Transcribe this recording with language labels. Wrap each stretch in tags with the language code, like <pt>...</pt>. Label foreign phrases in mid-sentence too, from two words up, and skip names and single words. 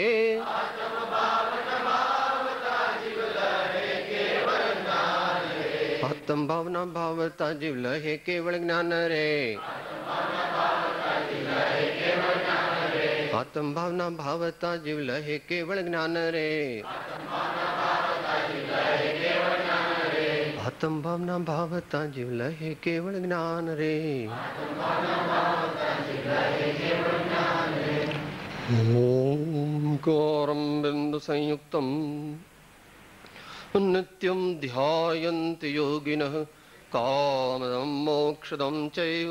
<gu>આત્મ ભાવના ભાવતા જીવ લહે કેવલ જ્ઞાન રે। આત્મ ભાવના ભાવતા જીવ લહે કેવલ જ્ઞાન રે। આત્મ ભાવના ભાવતા જીવ લહે કેવલ જ્ઞાન રે।</gu> <sa>ओंकारं बिंदु संयुक्तं नित्यं ध्यायन्ति योगिनः कामदं मोक्षदं चैव।</sa>